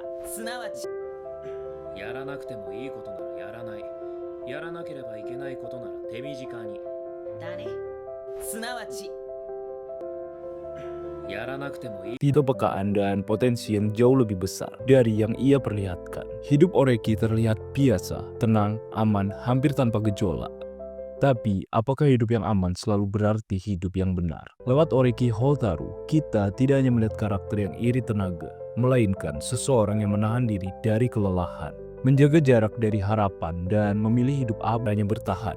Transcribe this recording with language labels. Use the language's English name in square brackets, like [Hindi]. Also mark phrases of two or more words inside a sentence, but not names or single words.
[Japanese] すなわちやらなくてもいいことならやらない。やらなければいけないことなら手短に。だね。すなわちやらなくてもいい。 [Indonesian] Kepekaan dan potensi yang jauh lebih besar dari yang ia perlihatkan. Hidup Oreki terlihat biasa, tenang, aman, hampir tanpa gejolak. Tapi, apakah hidup yang aman selalu berarti hidup yang benar? Lewat Oreki Hotaru, kita tidak hanya melihat karakter yang iri tenaga, melainkan seseorang yang menahan diri dari kelelahan, menjaga jarak dari harapan, dan memilih hidup abad yang bertahan.